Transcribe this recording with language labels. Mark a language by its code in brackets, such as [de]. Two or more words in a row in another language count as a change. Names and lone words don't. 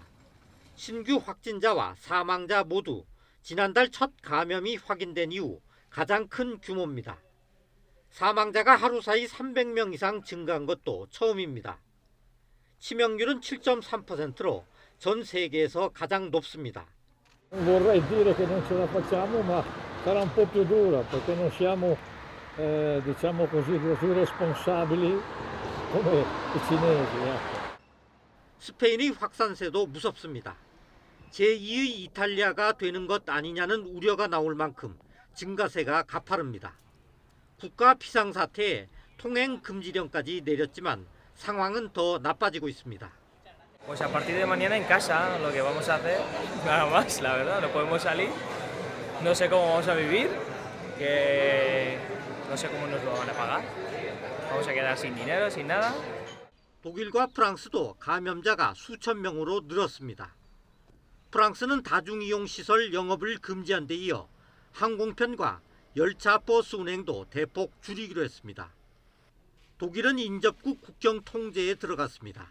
[ko] 신규 확진자와 사망자 모두 지난달 첫 감염이 확인된 이후 가장 큰 규모입니다. 사망자가 하루 사이 300명 이상 증가한 것도 처음입니다. 치명률은 7.3%로 전 세계에서 가장 높습니다. [it] Vorrei dire che non ce la facciamo, ma sarà un po' più dura perché non siamo, diciamo così, responsabili come i cinesi. [ko] 스페인의 확산세도 무섭습니다. 제2의 이탈리아가 되는 것 아니냐는 우려가 나올 만큼 증가세가 가파릅니다. 국가 비상사태에 통행 금지령까지 내렸지만 상황은 더 나빠지고 있습니다. [es] Pues a partir de mañana en casa lo que vamos a hacer, nada más, la verdad, no podemos salir, no sé cómo vamos a vivir, que no sé cómo nos lo van a pagar, vamos a quedar sin dinero, sin nada. [ko] 독일과 프랑스도 감염자가 수천 명으로 늘었습니다. 프랑스는 다중이용시설 영업을 금지한 데 이어 항공편과 열차 버스 운행도 대폭 줄이기로 했습니다. 독일은 인접국 국경 통제에 들어갔습니다.